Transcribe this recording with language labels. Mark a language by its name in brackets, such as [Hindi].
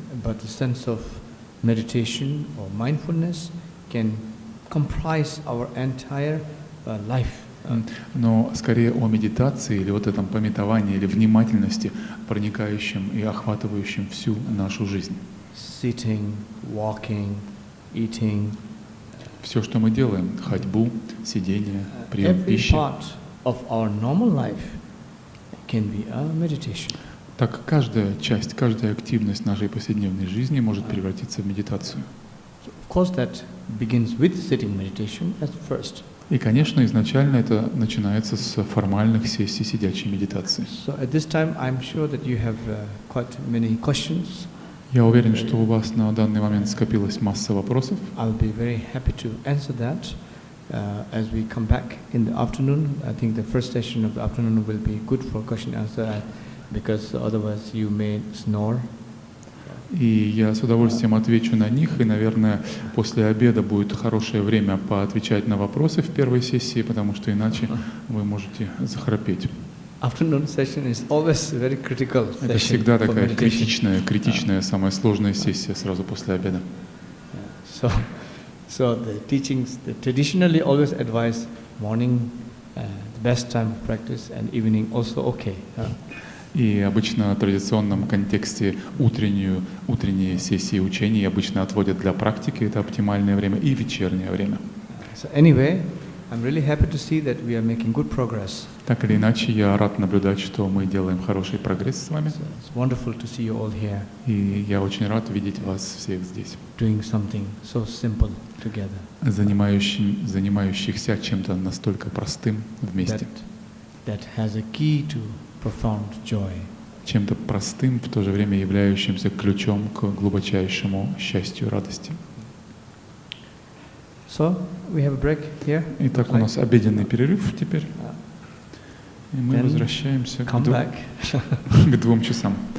[English] but the sense of meditation or mindfulness can comprise our entire life. [Russian] но скорее о медитации или вот этом памятовании или внимательности, проникающем и охватывающем всю нашу жизнь. [English] Sitting, walking, eating. [Russian] Все, что мы делаем, ходьбу, сидение, прием пищи. [English] Every part of our normal life can be a meditation. [Russian] Так каждая часть, каждая активность нашей повседневной жизни может превратиться в медитацию. [English] Of course, that begins with sitting meditation at first. [Russian] И, конечно, изначально это начинается с формальных сессий сидячей медитации. [English] So at this time, I'm sure that you have quite many questions. [Russian] Я уверен, что у вас на данный момент скопилась масса вопросов. [English] I'll be very happy to answer that as we come back in the afternoon. I think the first session of the afternoon will be good for question and answer because otherwise you may snore. [Russian] И я с удовольствием отвечу на них, и, наверное, после обеда будет хорошее время поотвечать на вопросы в первой сессии, потому что иначе вы можете захрапеть. [English] Afternoon session is always very critical session. [Russian] Это всегда такая [English] meditation. [Russian] критичная, самая сложная сессия сразу после обеда. [English] So the teachings, traditionally always advise morning, the best time of practice, and evening also okay. [Russian] И обычно в традиционном контексте утренние сессии учений обычно отводят для практики, это оптимальное время, и вечернее время. [English] So anyway, I'm really happy to see that we are making good progress. [Russian] Так или иначе, я рад наблюдать, что мы делаем хороший прогресс с вами. [English] So it's wonderful to see you all here. [Russian] И я очень рад видеть вас всех здесь. [English] Doing something so simple together. [Russian] Занимающихся чем-то настолько простым вместе. [English] That has a key to profound joy. [Russian] Чем-то простым, в то же время являющимся ключом к глубочайшему счастью и радости. [English] So we have a break here. [Russian] Итак, у нас обеденный перерыв теперь. И мы возвращаемся к 2 часам.